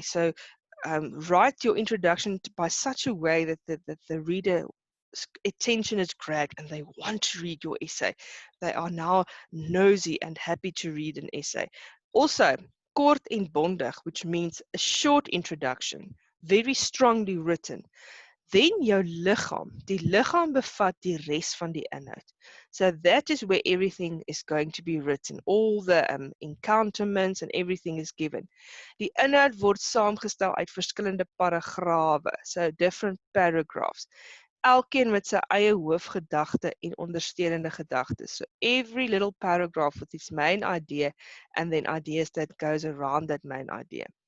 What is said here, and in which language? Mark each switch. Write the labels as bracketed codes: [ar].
[en] So write your introduction by such a way that the reader attention is grabbed and they want to read your essay. They are now nosy and happy to read an essay. Also, [af] kort en bondig, [en] which means a short introduction, very strongly written. [af] Then jou liggaam, die liggaam bevat die res van die inhoud. [en] So that is where everything is going to be written. All the encounterments and everything is given. [af] Die inhoud word saamgestel uit verskillende paragrawe, [en] so different paragraphs. [af] Elkeen met sy eie hoofgedagte en ondersteunende gedagtes. [en] So every little paragraph with its main idea and then ideas that goes around that main idea.